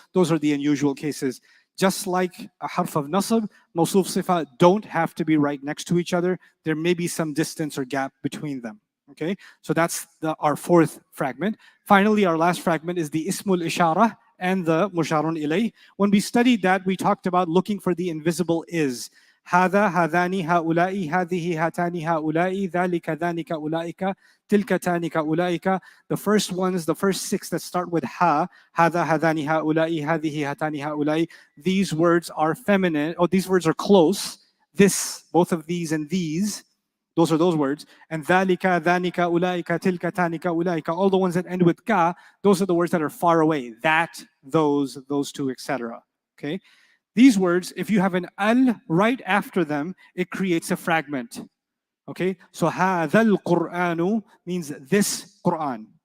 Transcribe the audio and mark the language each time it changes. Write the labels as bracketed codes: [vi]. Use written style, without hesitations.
[en] Those are the unusual cases. Just like a harf of nasab, mawsuf sifa don't have to be right next to each other. There may be some distance or gap between them. Okay, so that's our fourth fragment. Finally, our last fragment is the Ismul Ishara and the Musharun Ilay. When we studied that, we talked about looking for the invisible is. [ar] هذا هذان هؤلاء هذه هاتان هؤلاء ذلك ذانك أولئك تلك تانك أولئك. [en] The first ones, the first six that start with ha, [ar] هذا هذان هؤلاء هذه هاتان هؤلاء. [en] These words are feminine, or these words are close. This, both of these and these, those are those words. [ar] And ذَلِكَ ذَانِكَ أُولَٰئِكَ تِلْكَ تَانِكَ أُولَٰئِكَ. [en] All the ones that end with ka, those are the words that are far away. That, those two, etc. Okay? These words, if you have an al right after them, it creates a fragment. Okay? So [ar] هَذَا الْقُرْآنُ [en] means this Quran.